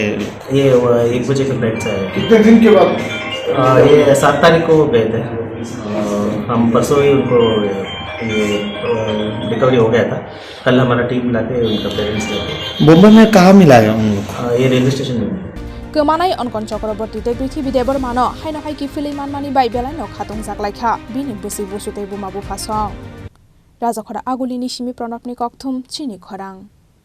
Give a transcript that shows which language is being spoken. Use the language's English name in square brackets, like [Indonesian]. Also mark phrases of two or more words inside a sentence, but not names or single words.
[Hindi] ये 1 बजे के फ्लाइट से आए कितने दिन के बाद ये 7 तारीख को गए थे हम परसों ही उनको रिकवरी हो गया था कल हमारा टीम मिला के उनका पेरेंट्स लेके मुंबई में कहाँ मिला है उन लोग ये रेलवे स्टेशन में [Kok Borok] Kwmanai onkon Chakraborty tei Prithibi Deborma no haino hai kifili manmani bai belai no khatung Tikhlaikha bini busi busutei bumabu phasong Raja Khora Aguli ni Simi Pranabni Kokthum Chini Khorang